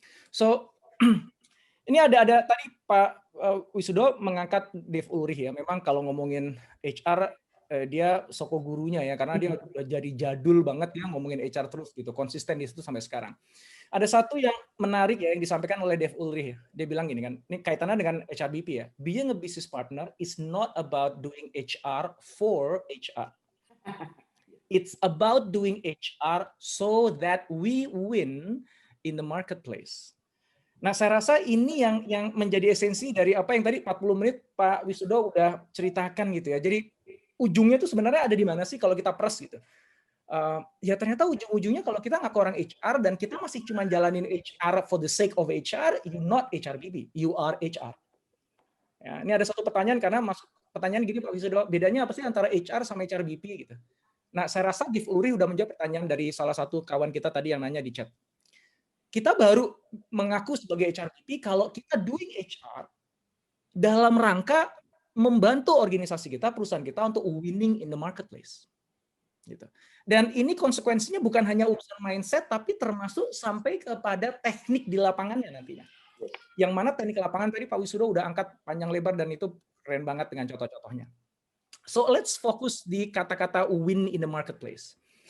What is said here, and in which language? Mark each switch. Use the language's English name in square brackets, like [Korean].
[Indonesian] So ini ada tadi Pak Wisudo mengangkat Dave Ulrich ya. Memang kalau ngomongin HR dia soko gurunya ya, karena dia udah jadi jadul banget ya ngomongin HR terus gitu, konsisten di situ sampai sekarang. Ada satu yang menarik ya yang disampaikan oleh Dave Ulrich. Dia bilang gini kan, ini kaitannya dengan HRBP ya. [English] Being a business partner is not about doing HR for HR. It's about doing HR so that we win in the marketplace. [Indonesian] Nah, saya rasa ini yang menjadi esensi dari apa yang tadi 40 menit Pak Wisudo udah ceritakan gitu ya. Jadi ujungnya itu sebenarnya ada di mana sih kalau kita press gitu. Ya ternyata ujung-ujungnya kalau kita ngaku orang HR dan kita masih cuma jalanin HR [English] for the sake of HR, you not HRBP, you are HR. [Indonesian] Ya, ini ada satu pertanyaan karena pertanyaan gini Pak Wisudo, bedanya apa sih antara HR sama HRBP gitu. Nah, saya rasa Dave Ulrich udah menjawab pertanyaan dari salah satu kawan kita tadi yang nanya di chat. Kita baru mengaku sebagai HRBP kalau kita doing HR dalam rangka membantu organisasi kita, perusahaan kita untuk [English] winning in the marketplace. [Indonesian] Gitu. Dan ini konsekuensinya bukan hanya urusan mindset, tapi termasuk sampai kepada teknik di lapangannya nantinya. Yang mana teknik lapangan tadi Pak Wisudo udah angkat panjang lebar dan itu keren banget dengan contoh-contohnya. [English] So let's focus [Indonesian] di kata-kata [English] win in the marketplace.